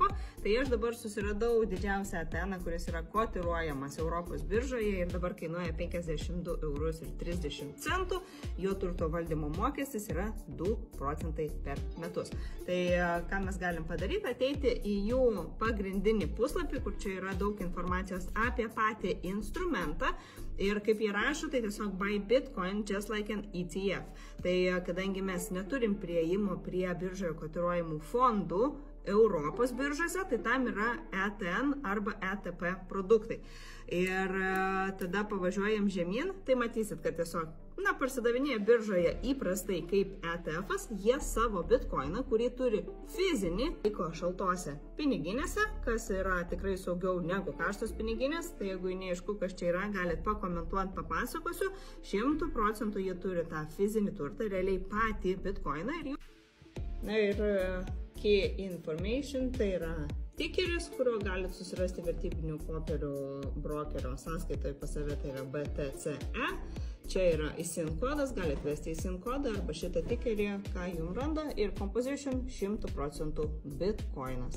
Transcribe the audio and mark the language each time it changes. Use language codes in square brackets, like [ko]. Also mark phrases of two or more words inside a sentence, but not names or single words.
[lt] Tai aš dabar susiradau didžiausią ETN, kuris yra kotiruojamas Europos biržoje ir dabar kainuoja 52,30 €. Jo turto valdymo mokestis yra 2 procentai per metus. Tai ką mes galim padaryti, ateiti į jų pagrindinį puslapį, kur čia yra daug informacijos apie patį instrumentą. Ir kaip jie rašo, tai tiesiog [en] buy Bitcoin just like an ETF. [lt] Tai kadangi mes neturim prieimo prie biržoje kotiruojamų fondų Europos biržose, tai tam yra ETN arba ETP produktai. Ir tada pavažiuojam žemyn, tai matysit, kad tiesiog parsidavinėja biržoje įprastai kaip ETF-as, jie savo bitkoiną, kurį turi fizinį, laiko šaltose piniginėse, kas yra tikrai saugiau negu karštos piniginės. Tai jeigu neaišku, kas čia yra, galit pakomentuoti, papasakosiu. 100 procentų jie turi tą fizinį turtą, realiai patį bitkoiną. [en] Ir key information, [lt] tai yra tikeris, kurio galite susirasti vertybinių popierių brokerio sąskaitoje pas save, tai yra BTCE. Čia yra ISIN kodas, galite vesti ISIN kodą arba šitą tikerį, ką jums randa. Ir composition 100 procentų bitkoinas.